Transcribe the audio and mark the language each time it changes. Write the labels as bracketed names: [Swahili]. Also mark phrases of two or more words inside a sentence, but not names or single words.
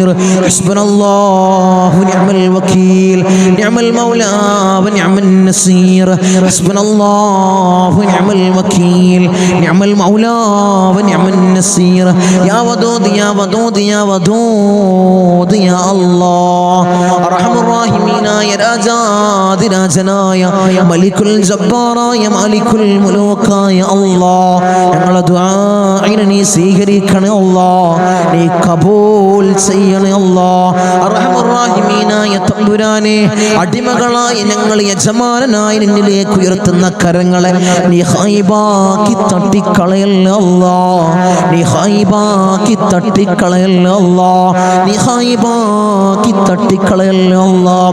[Arabic] حسبنا الله ونعم الوكيل نعم المولى ونعم النصير. حسبنا الله ونعم الوكيل نعم المولى ونعم النصير. يا ودود يا ودود يا ودود يا الله أرحم الراحمين يا [Malayalam] രാജാതി രാജനായ മലിക്കുൽ ജബ്ബാറായ മാലിക്കുൽ മുലൂക്കായ അല്ലാഹ് ഞങ്ങളുടെ ദുആഇനെ നീ സ്വീകരിക്കണേ അല്ലാഹ്, നീ കബൂൽ ചെയ്യണേ അല്ലാഹ്. അർഹമർ റഹീമീനായ തമ്പുരാനെ അടിമകളായ ഞങ്ങൾ യജമാനനായ നിന്നിലേക്ക് ഉയർത്തുന്ന കരങ്ങളെ നീ ഖൈബാക്കി തട്ടിക്കളയല്ലേ അല്ലാഹ്, നീ ഖൈബാക്കി തട്ടിക്കളയല്ലേ അല്ലാഹ്, നീ ഖൈബാക്കി തട്ടിക്കളയല്ലേ അല്ലാഹ്.